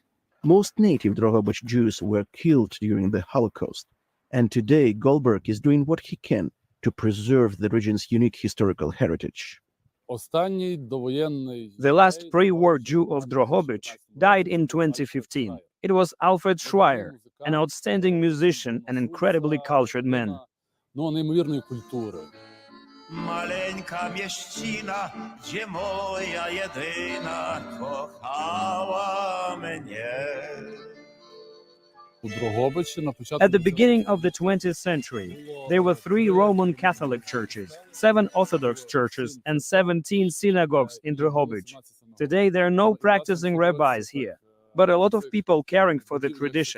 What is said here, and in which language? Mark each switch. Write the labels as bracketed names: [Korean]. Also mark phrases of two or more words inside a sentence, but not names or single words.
[English] Most native Drohobych Jews were killed during the Holocaust, and today Goldberg is doing what he can to preserve the region's unique historical heritage. The last pre-war Jew of Drohobych died in 2015. It was Alfred Schreier, an outstanding musician and incredibly cultured man. [Ukrainian] Маленька міщина, [Polish] gdzie moja jedyna kochała mnie. [English] At the beginning of the 20th century, there were 3 Roman Catholic churches, 7 Orthodox churches, and 17 synagogues in Drohobych. Today, there are no practicing rabbis here, but a lot of people caring for the tradition.